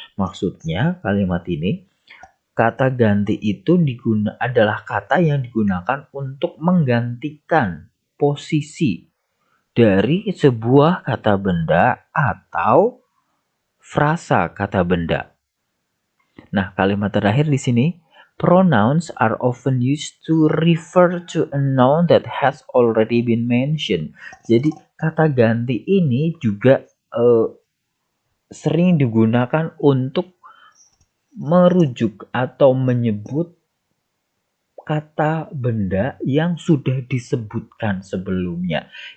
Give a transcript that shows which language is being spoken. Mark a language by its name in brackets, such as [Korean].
[Indonesian] Maksudnya kalimat ini, kata ganti itu adalah kata yang digunakan untuk menggantikan posisi dari sebuah kata benda atau frasa kata benda. Nah, kalimat terakhir di sini, [English] pronouns are often used to refer to a noun that has already been mentioned. [Indonesian] Jadi, kata ganti ini juga sering digunakan untuk merujuk atau menyebut kata benda yang sudah disebutkan sebelumnya.